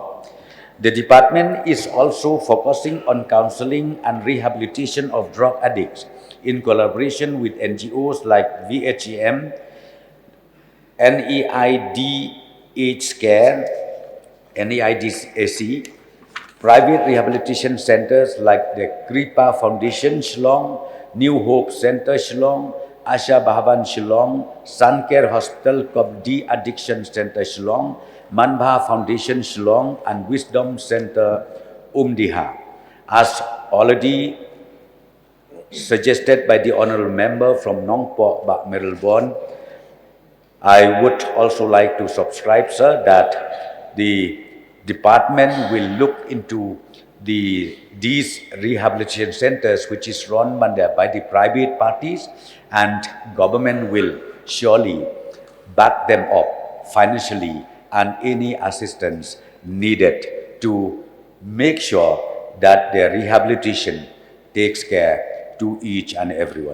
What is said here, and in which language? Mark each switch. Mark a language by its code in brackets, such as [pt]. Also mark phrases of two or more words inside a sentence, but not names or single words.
[en] The department is also focusing on counseling and rehabilitation of drug addicts in collaboration with NGOs like VHEM, NEIDH Care, NEIDAC, private rehabilitation centers like the Kripa Foundation Shillong, New Hope Center Shillong, Asha Bhavan Shillong, Suncare Hospital Kobdi Addiction Center Shillong, Manbha Foundation Shillong, and Wisdom Center Umdiha. As already suggested by the Honourable Member from Nongpok, Bak Merelbon, I would also like to subscribe, sir, that the department will look into these rehabilitation centers, which is run by the private parties, and government will surely back them up financially and any assistance needed to make sure that their rehabilitation takes care to each and everyone.